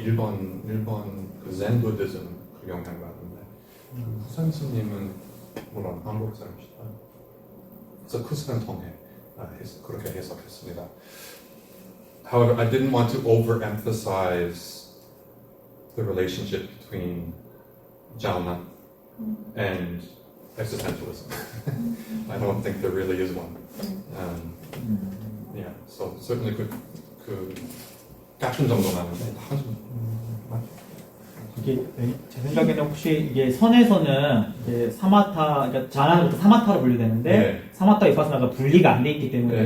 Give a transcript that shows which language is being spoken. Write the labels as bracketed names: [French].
[Korean] 일본 젠 부디즘 영향 받는데 구산 스님은 물론 한국 사람이시다. 그래서 그 사람 통해 그렇게 해석했습니다. [English] however, I didn't want to overemphasize the relationship between jhana and existentialism. I don't think there really is one. Yeah, so certainly [Korean] 그 같은 정도만은 다 이게 제 생각에는 혹시 이게 선에서는 이게 사마타, 그러니까 자나는 사마타로 분류되는데 네. 사마타 위파스나가 분리가 안 돼 있기 때문에